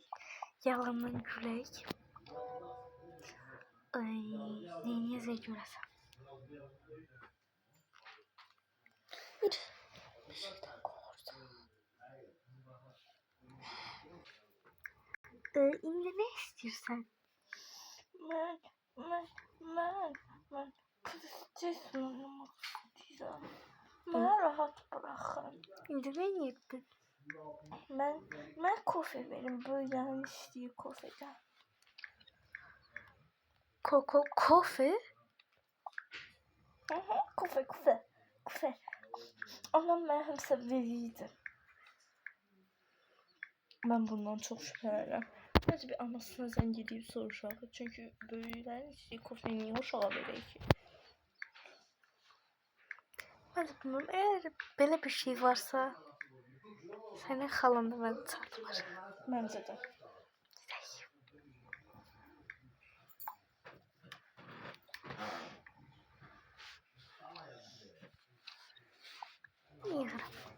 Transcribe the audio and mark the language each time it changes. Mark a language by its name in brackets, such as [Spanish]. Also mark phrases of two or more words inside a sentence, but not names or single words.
[Azerbaijani] Yalandan gülək. Ay, neyinizə görəsən? Bir şeydən qorxursan. İndi nə istəyirsən? [Turkish] Ben patates oynamak istiyorum. Bana rahat bırakın. [Azerbaijani] İndi nə yedin? [Turkish] Ben kofe verin. Böyle istiyor kofeden. [Azerbaijani] Kofe? Kofe. [Turkish] Anam ben hepsi veriydi. Ben bundan çok şüphelenirim. [Azerbaijani] Bence bir anasına zəng edib soruşaq. Çünki böyüklərin istəyi kofe niyə uşağa verək ki? Mən də bilmirəm. Əgər belə bir şey varsa, sənin xalan da məni çatmır. Məncə də. Yığıram.